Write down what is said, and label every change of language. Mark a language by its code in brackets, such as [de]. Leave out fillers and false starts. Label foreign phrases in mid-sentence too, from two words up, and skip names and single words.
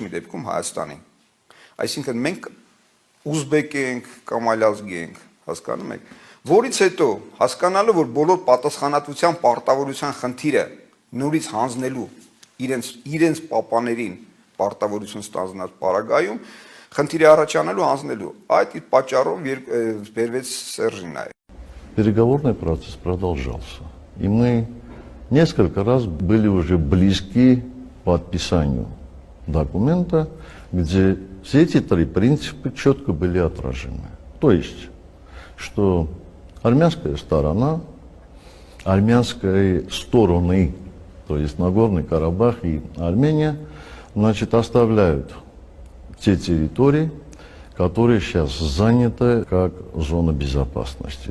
[hy] մի դեպքում Հայաստանի։ Այսինքն մենք ուզբեկ ենք կամ այլ ազգի ենք, հասկանում եք, որից հետո հասկանալով, որ բոլոր պատասխանատվության պարտավորության խնդիրը նորից հանձնելու իրենց պապաներին պարտավորություն ստանձնած պարագայում խնդիրի առաջանալու հանձնելու այդ պատճառով բերվեց Սերժին նաև։ [ru] Переговорный процесс продолжался, и мы несколько раз были уже близки к подписанию документа, где все эти 3 принципа четко были отражены. То есть, что армянская сторона, армянские стороны, то есть Нагорный Карабах и Армения, значит, оставляют те территории, которые сейчас заняты как зона безопасности.